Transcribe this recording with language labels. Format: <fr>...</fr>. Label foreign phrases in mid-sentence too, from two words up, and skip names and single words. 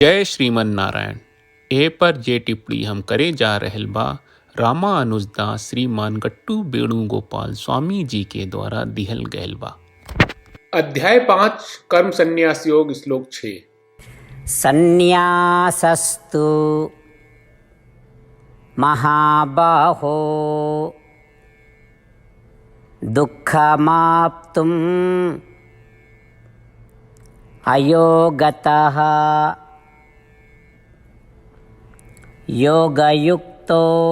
<bho>जय श्रीमन नारायण। ए पर जे टिप्पणी हम करे जा रहल बा रामानुजदास श्रीमान गट्टू वेणुगोपाल स्वामी जी के द्वारा दिहल गयल बा। अध्याय 5 कर्म संन्यास योग श्लोक 6।</bho> <sa>संन्यासस्तु महाबाहो दुःखमाप्तुम् अयोगतः योगयुक्तो</sa>